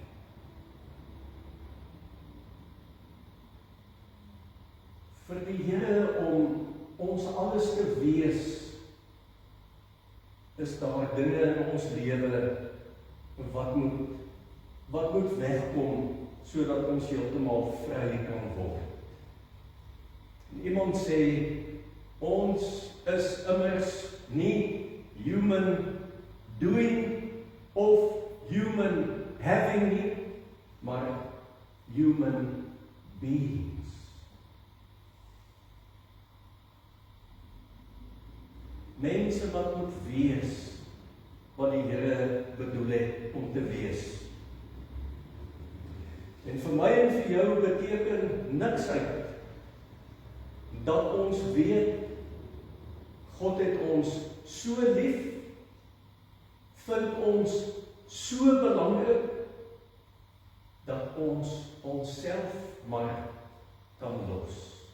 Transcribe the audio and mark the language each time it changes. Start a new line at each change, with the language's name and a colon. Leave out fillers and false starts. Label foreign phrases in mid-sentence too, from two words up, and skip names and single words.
Afrikaans: Vir die Here om ons alles te wees, is daar dinge in ons lewe wat moet wegkom, sodat ons heeltemal vry kan word. En iemand sê, ons is immers nie
English: human doing
Afrikaans: of
English: human having
Afrikaans: nie, maar
English: human beings.
Afrikaans: Mense wat moet wees wat die Here bedoel het om te wees. En vir my en vir jou beteken niks uit dat ons weet God het ons so lief, vind ons so belangrik dat ons onsself maar kan los.